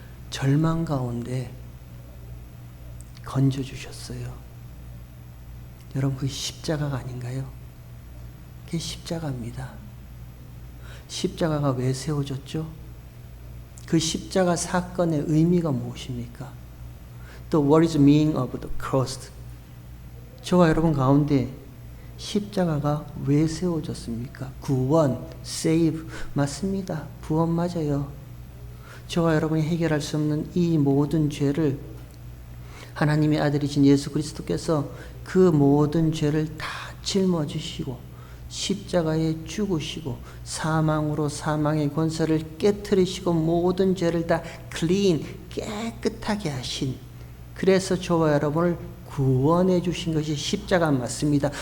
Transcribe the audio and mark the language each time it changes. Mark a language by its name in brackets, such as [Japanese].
[Korean] 절망 가운데 건져주셨어요. 여러분, 그게 십자가가 아닌가요? 그게 십자가입니다. 십자가가 왜 세워졌죠? 그 십자가 사건의 의미가 무엇입니까? 또 [English] what is the meaning of the cross? [Korean] 저와 여러분 가운데 십자가가 왜 세워졌습니까? 구원, save 맞습니다. 구원 맞아요. 저와 여러분이 해결할 수 없는 이 모든 죄를 하나님의 아들이신 예수 그리스도께서 그 모든 죄를 다 짊어지시고 십자가에 죽으시고 사망으로 사망의 권세를 깨트리시고 모든 죄를 다 클린, 깨끗하게 하신, 그래서 저와 여러분을 구원해 주신 것이 십자가 맞습니다.